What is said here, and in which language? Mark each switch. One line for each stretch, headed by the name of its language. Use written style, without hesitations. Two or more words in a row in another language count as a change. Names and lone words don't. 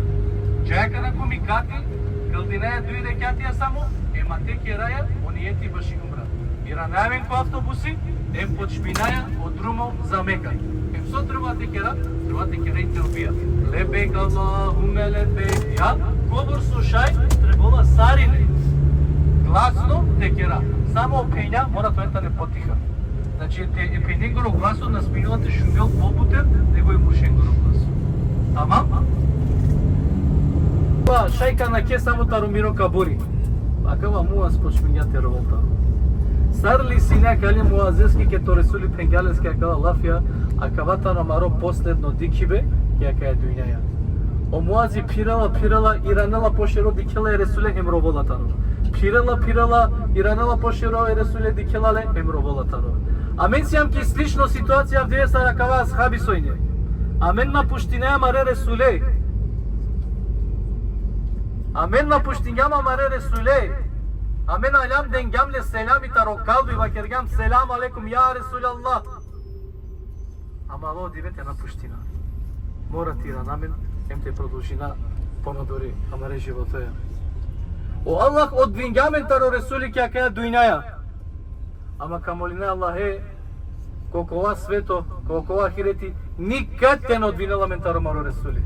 Romany: Джеака на ко микати, кел динеја дуи рекјатија само, ема те кераја, ониети баши умра. И ранавен ко автобуси, ем почминаја од друмо за Мека. Ем со трбате кера и телбија.
Arabic: لبيك اللهم لبيك.
Macedonian: Ја, говор слушај,
Romany: требола сарине. Гласно те кера.
Macedonian: Само пења, мора тоа не потиха.
Romany: Значи, те е пењенгоро гласот на спинилате шунгел попутен, него е мушенгоро гласот. Тамам? Шајка на ке само тарумиро кабури. Акава муаз почмињате револта. Сарли синя кали муазески ке то Ресули пенгалески акала лафија, акавата на маро последно дикибе, ја кај дуњаја. О муази пирала и ранела пошеро дикела е Ресуле емроволатано. Пирала и ранела пошеро е Ресуле дикелале емроволатано. Амен сијам ки слично ситуација в деса акава асхаби сојне. Амен на пуштинеја маре Ресуле. Amen na pushtingama mare Resule. Amen alam dengamle selami taro kalbi vakirgam
Arabic: سلام عليكم يا رسول الله.
Romany: Ама во дивете на пуштина. Мора тира намен, ем те продолжина понадори, амаре животоја. О Аллах од вингамен таро Ресули ке акаја дујнаја. Ама камолина Аллахе, колкова свето, колкова хирети, никад те не одвинела мен таро маро Ресули.